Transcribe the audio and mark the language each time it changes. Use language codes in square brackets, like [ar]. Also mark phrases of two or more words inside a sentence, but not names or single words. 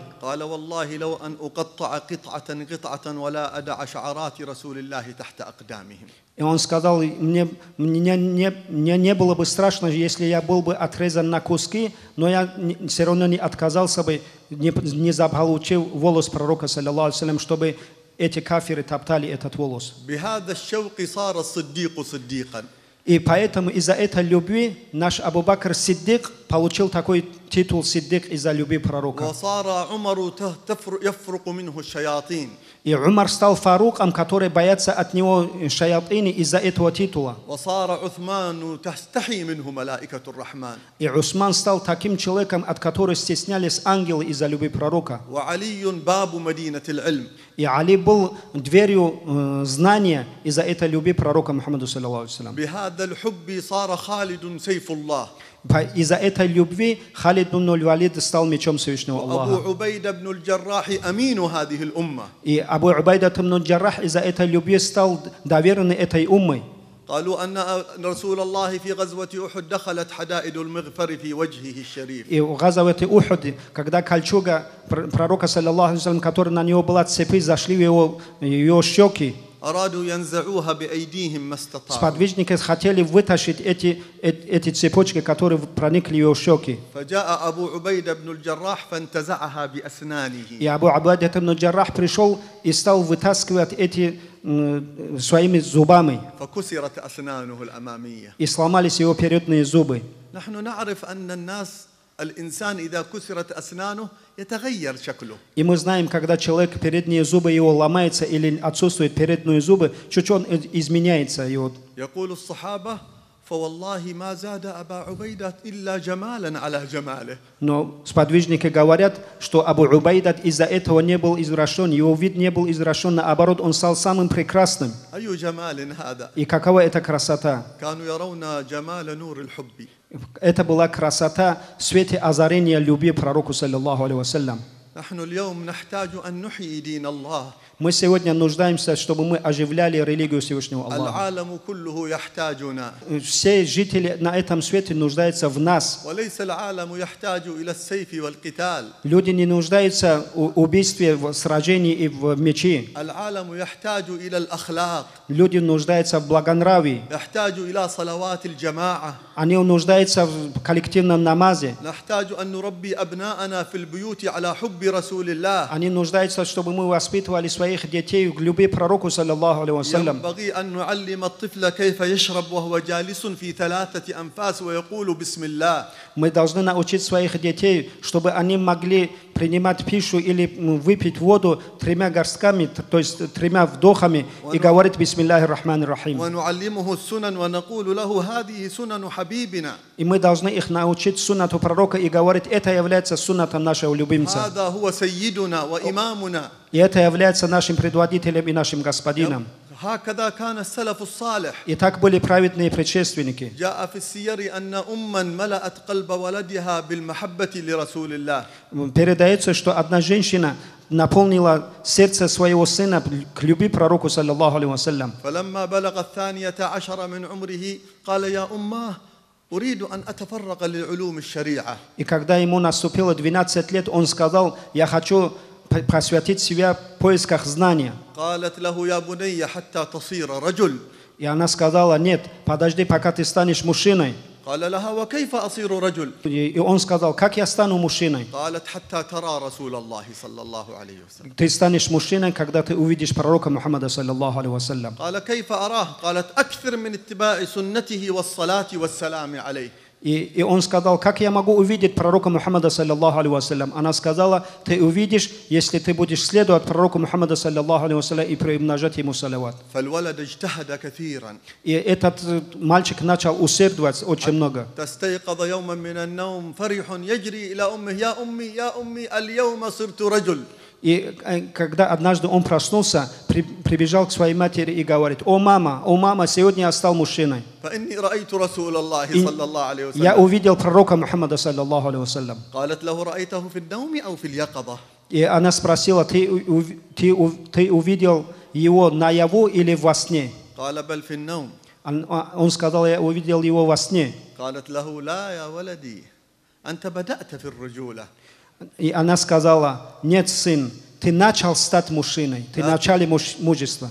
[ar] قال والله لو أن أقطع قطعة ولا أدع شعرات رسول الله تحت أقدامهم. [ru] И он сказал, мне не было бы страшно, если я был бы отрезан на куски, но я все равно не отказался бы, не заполучив волос пророка, [ar] صلى الله عليه وسلم, [ru] чтобы эти кафиры топтали этот волос. [ar] بهذا الشوق صار الصديق صديقا. [ru] И поэтому из-за этой любви наш Абу Бакр Сиддик получил такой титул Сиддик из-за любви пророка. [ar] وصار عمر يفرق منه الشياطين. [ru] И Умар стал фаруком, который боятся от него шаятины из-за этого титула. [ar] وصار عثمان تستحي منه ملائكة الرحمن. [ru] И Усман стал таким человеком, от которого стеснялись ангелы из-за любви пророка. [ar] وعلي باب مدينة العلم. [ru] И Али был дверью знания из-за этой любви пророка Мухаммаду [ar] صلى الله عليه وسلم. بهذا الحب صار خالد سيف الله. [ru] Из-за этой любви Халид бин аль-Валид стал мечом Всевышнего [ar] أبو [ru] Аллаха. [ar] عبيدة بن الجراح أمين هذه الأمة. [ru] И Абу Убайда бин аль-Джаррах из-за этой любви стал доверенным этой уммой. [ar] قالوا أن رسول الله في غزوة أحد دخلت حدائد المغفر في وجهه الشريف. [ru] И в Газавате Ухуд, когда кольчуга пророка, [ar] صلى الله عليه وسلم, [ru] которая на него была цепи, зашли в его щеки, [ar] أرادوا ينزعوها بأيديهم ما استطاعوا. [ru] сподвижники хотели вытащить эти цепочки, которые проникли в его щеки. [ar] فجاء أبو عبيدة بن الجراح فانتزعها [ru] И [ar] بأسنانه. [ru] Абу Убайда бин аль-Джаррах пришел и стал вытаскивать эти своими зубами. [ar] فكسرت أسنانه الأمامية. [ru] И сломались его передние зубы. [ar] نحن نعرف أن الإنسان إذا كسرت أسنانه يتغير شكله. [ru] И мы знаем, когда человек, передние зубы его ломаются или отсутствуют передние зубы, чуть-чуть он изменяется. Его. [ar] يقول الصحابة فوالله ما زاد أبا عبيدة إلا جمالا على جماله. [ru] Но сподвижники говорят, что Абу Убайдат из-за этого не был извращен, его вид не был извращен, наоборот, он стал самым прекрасным. [ar] أي جمال هذا. [ru] И какова эта красота? [ar] كانوا يرون جمال نور الحب. [ru] Это была красота в свете озарения любви пророку, [ar] صلى الله عليه وسلم. نحن اليوم نحتاج أن نحيي دين الله. [ru] Мы сегодня нуждаемся, чтобы мы оживляли религию Всевышнего Аллаха. [ar] العالم كله يحتاجنا. [ru] Все жители на этом свете нуждаются в нас. [ar] وليس العالم يحتاج إلى السيف والقتال. [ru] Люди не нуждаются в убийстве, в сражении и в мече. [ar] العالم يحتاج إلى الأخلاق. [ru] Люди нуждаются в благонравии. [ar] يحتاج إلى صلوات الجماعة. [ru] Они нуждаются в коллективном намазе. [ar] نحتاج أن نربي أبناءنا في البيوت على حب رسول الله. [ru] Они нуждаются, чтобы мы воспитывали своих детей в любви пророку, [ar] صلى الله عليه وسلم. ينبغي أن نعلم الطفل كيف يشرب وهو جالس في 3 أنفاس ويقول بسم الله. [ru] Мы должны научить своих детей, чтобы они могли принимать пищу или выпить воду 3 горстками, то есть 3 вдохами, и говорить [ar] بسم الله الرحمن الرحيم. ونعلمه السنن ونقول له هذه سنن حبيبنا. [ru] И мы должны их научить суннату пророка и говорить, это является суннатом нашего любимца. [ar] هذا هو سيدنا وإمامنا. [ru] И это является нашим предводителем и нашим господином. [ar] هكذا كان السلف الصالح. [ru] И так были праведные предшественники. [ar] جاء في السير أن أما ملأت قلب ولدها بالمحبة لرسول الله. [ru] Передается, что одна женщина наполнила сердце своего сына к любви пророку, [ar] صلى الله عليه وسلم. فلما بلغ 12 من عمره قال يا أماه أريد أن أتفرغ للعلوم الشريعة. [ru] И когда ему наступило 12 лет, он сказал, я хочу посвятить себя в поисках знания. [ar] قالت له يا بني حتى تصير رجل. [ru] И она сказала, нет, подожди, пока ты станешь мужчиной. [ar] قال لها وكيف أصير رجل. [ru] И он сказал, как я стану мужчиной? [ar] قالت حتى ترى رسول الله صلى الله عليه وسلم. [ru] Ты станешь мужчиной, когда ты увидишь пророка Мухаммада, [ar] صلى الله عليه وسلم. قال كيف أراه. قالت أكثر من اتباع سنته والصلاة والسلام عليه. [ru] И он сказал, как я могу увидеть пророка Мухаммада, [ar] صلى الله عليه وسلم? [ru] Она сказала, ты увидишь, если ты будешь следовать пророку Мухаммада, [ar] صلى الله عليه وسلم, [ru] и приумножать ему салават. [ar] فالولد اجتهد كثيرا. [ru] И этот мальчик начал усердовать очень много. [ar] تستيقظ يوما من النوم فرح يجري إلى أمه يا أمي يا أمي اليوم صرت رجل. [ru] И когда однажды он проснулся, прибежал к своей матери и говорит, о мама, сегодня я стал мужчиной. [ar] فإني رأيت رسول الله صلى الله عليه [ru] Я [ar] وسلم. [ru] увидел пророка Мухаммада, [ar] صلى الله عليه وسلم. قالت له رأيته في النوم أو في اليقظة. [ru] И она спросила, ты увидел его наяву или во сне? [ar] قال بل في النوم. [ru] Он сказал, я увидел его во сне. [ar] قالت له لا يا ولدي أنت بدأت في الرجولة. [ru] И она сказала, нет, сын, ты начал стать мужчиной, ты в начале мужества.